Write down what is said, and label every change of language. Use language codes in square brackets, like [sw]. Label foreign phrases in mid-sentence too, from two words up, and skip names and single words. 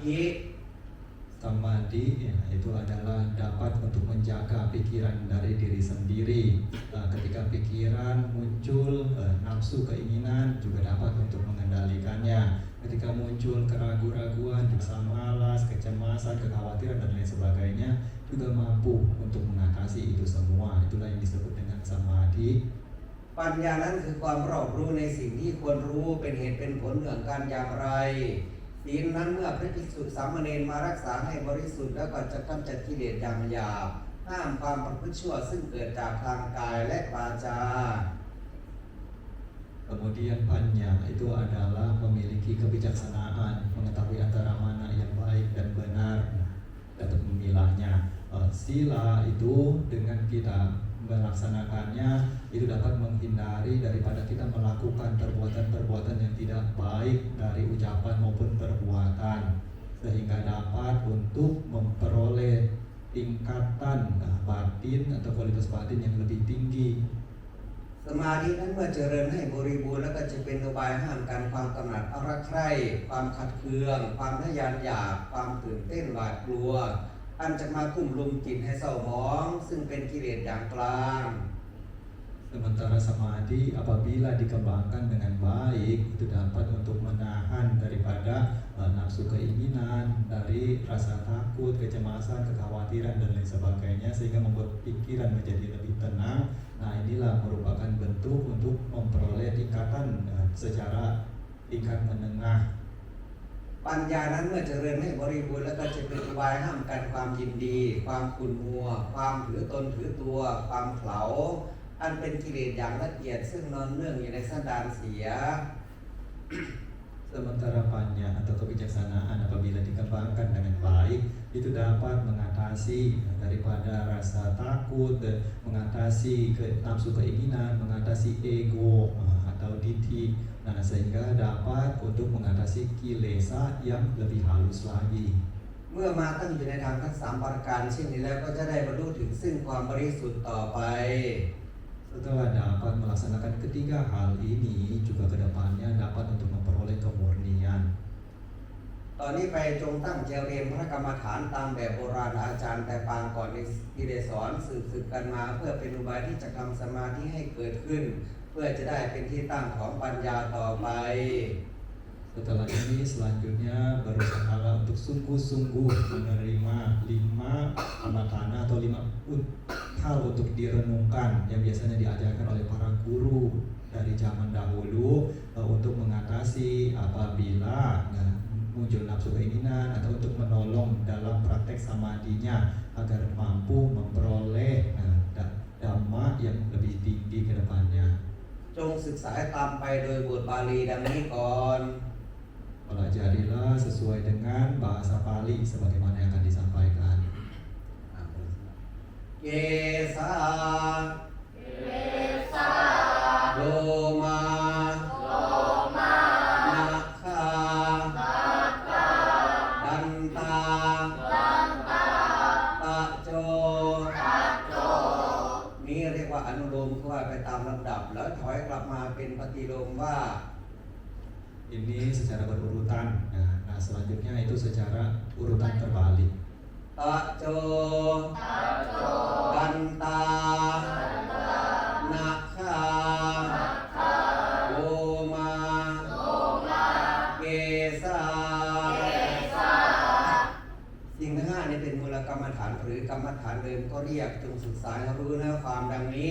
[id] Samadhi itu adalah dapat untuk menjaga pikiran dari diri sendiri. Ketika pikiran muncul nafsu keinginan juga dapat untuk mengendalikannya. Ketika muncul keraguan-raguan, rasa malas, kecemasan, kekhawatiran dan lain sebagainya juga mampu untuk mengatasi itu semua. Itulah yang disebut dengan samadhi. [th] ปัญญานั้นคือความรอบรู้ในสิ่งที่ควรรู้เป็นเหตุเป็นผลเรื่องการอย่างไรศีลนั้นเมื่อพระภิกษุสามเณรมารักษาให้บริสุทธิ์แล้วก็จะกำจัดกิเลสอย่างหยาบห้ามความประพฤติชั่วซึ่งเกิดจากทางกายและวาจา [id] Kemudian panya itu adalah memiliki kebijaksanaan, mengetahui antara mana yang baik dan benar, dapat memilahnya. Sila itu dengan kita melaksanakannya itu dapat menghindari daripada kita melakukan perbuatan-perbuatan yang tidak baik dari ucapan maupun perbuatan, sehingga dapat untuk memperoleh tingkatan batin atau kualitas batin yang lebih tinggi. [th] สมาธินั้นเมื่อเจริญให้บริบูรณ์แล้วก็จะเป็นอุบายห้ามการความกำหนัดรักใคร่ความขัดเคืองความทะยานอยากความตื่นเต้นหวาดกลัวอันจะมาคุ้มลุมจิตให้เศร้าหมองซึ่งเป็นกิเลสอย่างกลาง [id] Sementara samadhi apabila dikembangkan dengan baik itu dapat untuk menahan daripada nafsu keinginan, dari rasa takut, kecemasan, kekhawatiran dan lain sebagainya sehingga membuat pikiran menjadi lebih tenang. Nah, inilah merupakan bentuk untuk memperoleh tingkatan secara tingkat menengah. [th] ปัญญานั้นเมื่อเจริญให้บริบูรณ์แล้วก็จะเป็นอุบายห้ามกันความยินดี ความขุ่นมัว ความถือตนถือตัว ความเขลาอันเป็นกิเลสอย่างละเอียดซึ่งนอนเนื่องอยู่ในสันดานเสีย [id] Sementara panya atau kebijaksanaan apabila dikembangkan dengan baik itu dapat mengatasi daripada rasa takut, mengatasi nafsu keinginan, mengatasi ego atau ditthi. Nah, sehingga dapat untuk mengatasi kilesa yang lebih halus lagi. [th] เมื่อมาตั้งอยู่ในทางทั้งสามประการเช่นนี้แล้วก็จะได้บรรลุถึงซึ่งความบริสุทธิ์ต่อไป [id] Setelah dapat melaksanakan ketiga hal ini, juga kedepannya dapat untuk memperoleh kemurnian. [th] ตอนนี้ไปจงตั้งใจเรียนพระกรรมฐานตามแบบโบราณอาจารย์แต่ปางก่อนที่ได้สอนสืบกันมาเพื่อเป็นอุบายที่จะทำสมาธิให้เกิดขึ้น เพื่อจะได้เป็นที่ตั้งของปัญญาต่อไป [id] Setelah ini selanjutnya berusaha untuk sungguh-sungguh menerima 5 amatana atau 5 hal untuk direnungkan yang biasanya diajarkan oleh para guru dari zaman dahulu untuk mengatasi apabila muncul nafsu keinginan atau untuk menolong dalam praktek samadhinya agar mampu memperoleh dhamma yang lebih tinggi ke depannya. [th] จงศึกษาตามไปโดยบทบาลีดังนี้ก่อน [id] Pelajarilah sesuai dengan bahasa Pali sebagaimana yang akan disampaikan. [pi] เกสาโลมานาคาดันตาตะโจ [th] นี่เรียกว่าอนุโลมคือว่าไปตามลำดับแล้วถอยกลับมาเป็นปฏิโลมว่า [id] Ini secara berurutan. Nah, selanjutnya itu secara urutan terbalik. [pi] ตะโจกันตานาคาโลมาเกสา [th] สิ่งทั้งห้านี้เป็นมูลกรรมฐานหรือกรรมฐานเดิมก็เรียกจงศึกษาให้รู้เนื้อความดังนี้